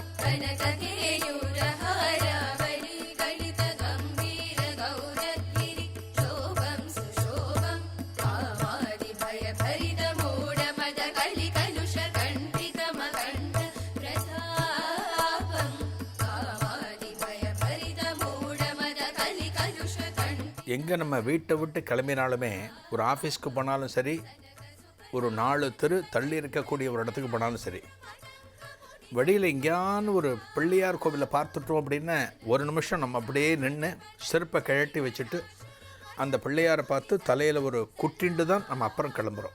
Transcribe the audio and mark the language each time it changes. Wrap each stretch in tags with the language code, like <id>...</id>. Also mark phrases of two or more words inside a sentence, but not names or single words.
<sa>कनककेयूरहारावली कलित गम्भीर गौरगिरि शोभं सुशोभं कामादि भयभरित मूढमद कलिकलुष कण्ठितमकण्ठ प्रतापं कामादि भयभरित मूढमद कलिकलुष कण्ठ</sa> <ta>எங்கே நம்ம வீட்டை விட்டு கிளம்பினாலுமே ஒரு ஆஃபீஸ்க்கு போனாலும் சரி, ஒரு 4 தெரு தள்ளி இருக்கக்கூடிய ஒரு இடத்துக்கு போனாலும் சரி, வெளியில் எங்கேயான்னு ஒரு பிள்ளையார் கோவிலை பார்த்துட்டோம் அப்படின்னா ஒரு நிமிஷம் நம்ம அப்படியே நின்று செருப்பை கழட்டி வச்சுட்டு அந்த பிள்ளையாரை பார்த்து தலையில் ஒரு குட்டிண்டு தான் நம்ம அப்புறம் கிளம்புறோம்.</ta>